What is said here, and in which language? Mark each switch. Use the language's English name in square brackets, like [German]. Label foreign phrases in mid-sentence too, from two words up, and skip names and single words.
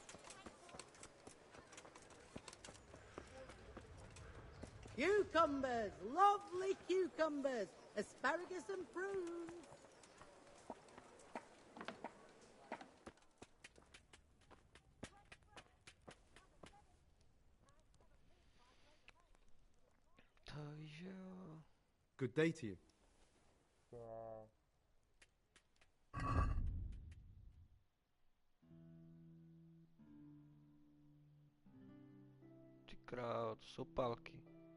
[English] Cucumbers, lovely cucumbers, asparagus and prunes. [Czech] Takže jo. [English] Good day to you. [Czech] Ty král, to jsou pálky.